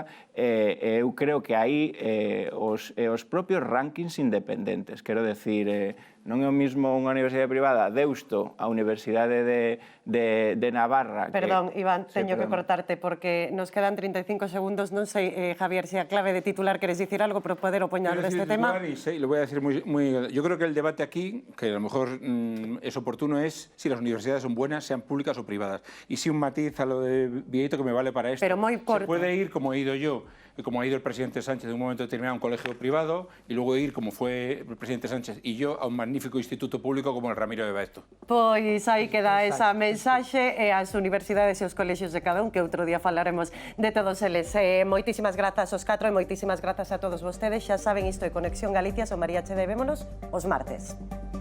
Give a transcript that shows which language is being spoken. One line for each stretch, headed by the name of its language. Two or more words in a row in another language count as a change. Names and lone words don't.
Galician: Eu creo que aí os propios rankings independentes, quero decir, non é o mismo unha universidade privada Deusto, a Universidade de Navarra. Perdón, Iván, teño que cortarte porque nos quedan 35 segundos. Non sei, Javier, se a clave de titular queres dicir algo para poder opoñar deste tema.
Spanish: Lo voy a decir muy... Yo creo que el debate aquí, que a lo mejor es oportuno, es si las universidades son buenas, sean públicas o privadas. Y si un matiz a lo de Vieito que me vale para esto. Pero muy corto. Se puede ir como he ido yo, y como ha ido el presidente Sánchez en un momento determinado a un colegio privado, y luego ir, como fue el presidente Sánchez y yo, a un magnífico instituto público como el Ramiro de Baesto.
Galician: Pois aí queda esa mensaxe e as universidades e os colexios de cada un, que outro día falaremos de todos eles. Moitísimas grazas aos 4 e moitísimas grazas a todos vostedes. Xa saben, isto é Conexión Galicia, son María Chede, vémonos os martes.